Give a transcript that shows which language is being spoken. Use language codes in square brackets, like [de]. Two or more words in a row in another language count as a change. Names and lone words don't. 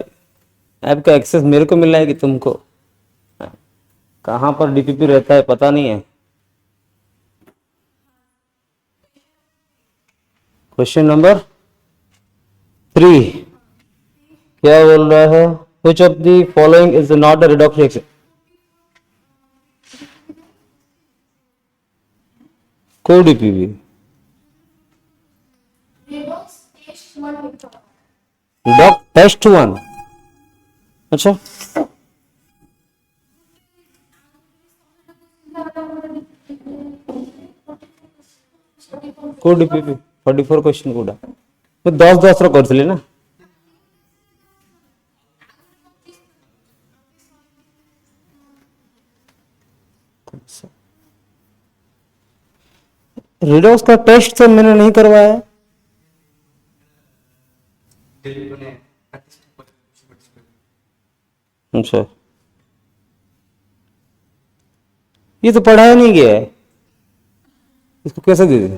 [hi] ऐप का एक्सेस मेरे को मिला है कि तुमको? कहां पर डीपीपी रहता है पता नहीं है। क्वेश्चन नंबर 3 क्या बोल रहा है? [en] Which of the following is not a redox reaction? [hi] कोई डीपीपी डॉक टेस्ट 1, अच्छा [or] କୋଉ ଡିପିପି [hi] 44 क्वेश्चन କୋଉଟା? [or] ମୁଁ 10 ର କରିଥିଲି ନା। [hi] रिडॉक्स का टेस्ट तो मैंने नहीं करवाया। अच्छा, ये तो पढ़ाया नहीं गया है, इसको कैसे दे दे?